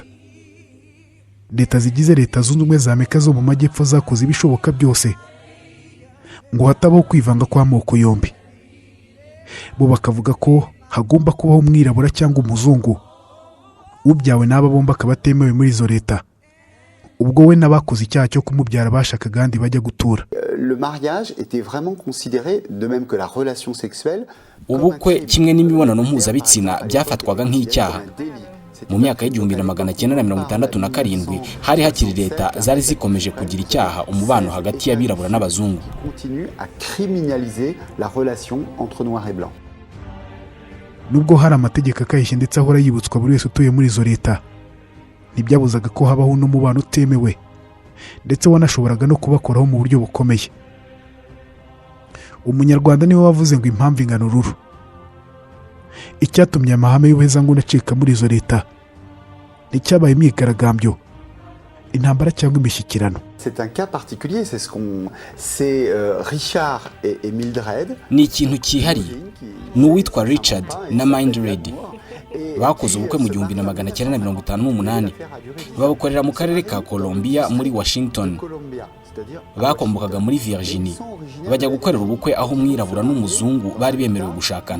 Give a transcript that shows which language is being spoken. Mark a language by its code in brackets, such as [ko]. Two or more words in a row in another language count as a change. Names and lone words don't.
[rw] Leta zigize Leta Zunze Ubumwe za Amerika zo mu majyepfo zakoze ibishoboka byose ngo hatabaho kwivanga kw'amoko yombi. Bo bakavuga ko hagomba kubaho umwirabura cyangwa umuzungu, ubyawe n'aba bombi akaba atemewe muri izo leta, ubwo we n'abakoze icyaha cyo kumubyara bashakaga kandi bajya gutura. [fr] Le mariage était vraiment considéré, de même que la relation sexuelle, [rw] ubukwe kimwe n'imibonano mpuzabitsina byafatwaga nk'icyaha. Mu myaka y'1967 hari hakiri leta zari zikomeje kugira icyaha umubano hagati y'abirabura n'abazungu. [fr] continue à criminaliser la relation entre noirs et blancs. [rw] Nubwo hari amategeko akayishye ndetse ahora yibutswa buri wese utuye muri izo leta, ntibyabuzaga ko habaho n'umubano utemewe, ndetse wanashoboraga no kubakoraho mu buryo bukomeye. Umunyarwanda niwe wavuze ngo impamvu ingana ururu. Icyatumye amahame y'ubuhezanguni acika muri izo leta nticyabaye imyigaragambyo, intambara cyangwa imishyikirano. [fr] C'est un cas particulier, c'est Richard et Mildred. [rw] Ni ikintu cyihariye. N'uwitwa Richard na Mildred bakoze ubukwe mu 1958, babukorera mu karere ka Columbia muri Washington. Bakombokaga muri Virginia, bajya gukorera ubukwe aho umwirabura n'umuzungu bari bemerewe gushakana.